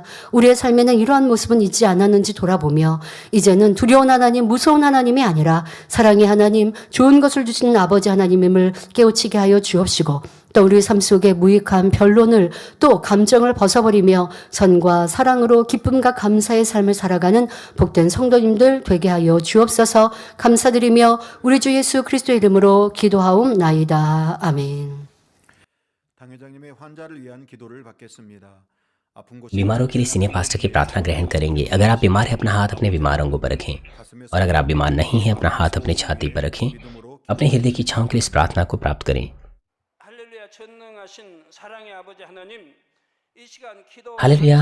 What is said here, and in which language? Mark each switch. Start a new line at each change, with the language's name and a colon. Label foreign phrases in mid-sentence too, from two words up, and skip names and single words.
Korean: 우리의 삶에는 이러한 모습은 있지 않았는지 돌아보며 이제는 두려운 하나님, 무서운 하나님이 아니라 사랑의 하나님, 좋은 것을 주시는 아버지 하나님임을 깨우치게 하여 주옵시고, 또 우리 삶 속에 무익한 변론을 또 감정을 벗어버리며 선과 사랑으로 기쁨과 감사의 삶을 살아가는 복된 성도님들 되게 하여 주옵소서. 감사드리며 우리 주 예수 그리스도의 이름으로 기도하옵나이다. 아멘. 당회장님의 환자를 위한 기도를 받겠습니다.
Hindi: बीमारों के लिए सीनियर पास्टर की प्रार्थना ग्रहण करेंगे। अगर आप बीमार हैं अपना हाथ अपने बीमार अंगों पर रखें, और अगर आप बीमार नहीं हैं अपना हाथ अपने छाती पर रखें। अपने हृदय की इच्छाओं के लिए इस प्रार्थना को प्राप्त करें। हालेलुया।